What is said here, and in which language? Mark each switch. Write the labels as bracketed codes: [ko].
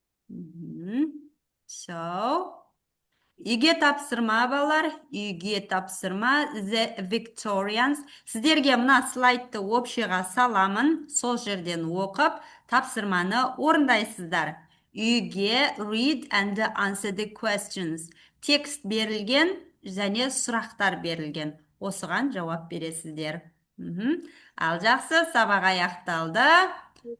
[kk] So, үйге тапсырма балар, үйге тапсырма The Victorians. Сіздерге мына слайдты общыға саламын, сол жерден оқып, тапсырманы орындайсыздар. [en] Үйге read and answer the questions. [kk] Текст берілген және сұрақтар берілген. Осыған жауап бересіздер. Ал жақсы, сабақ аяқталды.